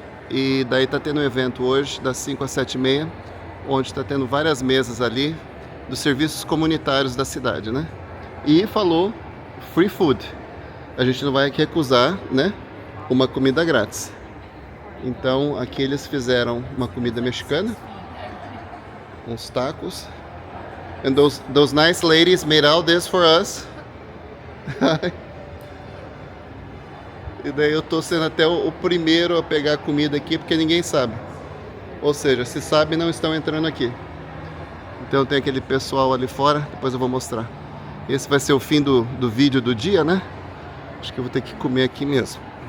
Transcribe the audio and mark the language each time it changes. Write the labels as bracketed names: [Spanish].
[Portuguese] E daí está tendo um evento hoje das 5 às 7h30, onde está tendo várias mesas ali dos serviços comunitários da cidade, né? E falou [English] free food. [Portuguese] A gente não vai recusar, né? Uma comida grátis. Então aqui eles fizeram uma comida mexicana, uns tacos. [English] And those nice ladies made all this for us. [Portuguese] E daí eu tô sendo até o primeiro a pegar a comida aqui, porque ninguém sabe. Ou seja, se sabe, não estão entrando aqui. Então tem aquele pessoal ali fora, depois eu vou mostrar. Esse vai ser o fim do vídeo do dia, né? Acho que eu vou ter que comer aqui mesmo.